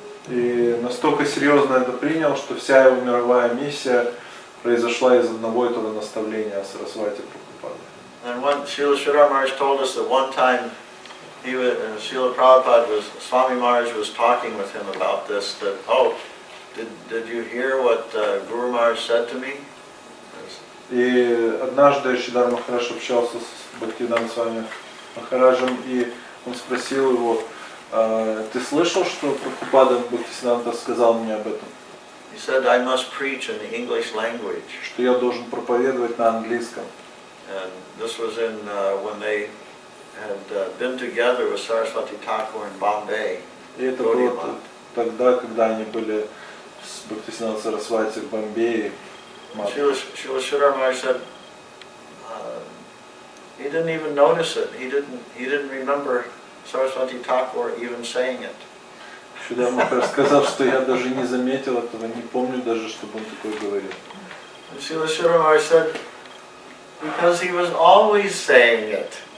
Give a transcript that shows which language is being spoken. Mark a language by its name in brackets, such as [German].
[Russian] И настолько серьезно это принял, что вся его мировая миссия произошла из одного этого наставления Сарасвати Прабхупады. [English] And one Srila Giri Maharaja told us that one time Srila Prabhupada Swami Maharaj was talking with him about this, that, oh, did you hear what Guru Maharaj said to me? [Russian] И однажды Шридар Махарадж общался с Бхактивиданта Свами Махараджем, и он спросил его: ты слышал, что Прабхупада Бхактисиданта сказал мне об этом? [English] He said, I must preach in the English language. [Russian] Что я должен проповедовать на английском. [English] And this was in when they had been together with Saraswati Thakur in Bombay. [Russian] И это было тогда, когда они были с Бхактисиданта Сарасвати в Бомбее. [English] Srila Giri Maharaja said he didn't even notice it. He didn't remember Saraswati Thakur even saying it. [Russian] Шридар Махарадж сказал, что я даже не заметил этого, не помню даже, чтобы он такое говорил. [English] And Srila Giri Maharaja said, because he was always saying it.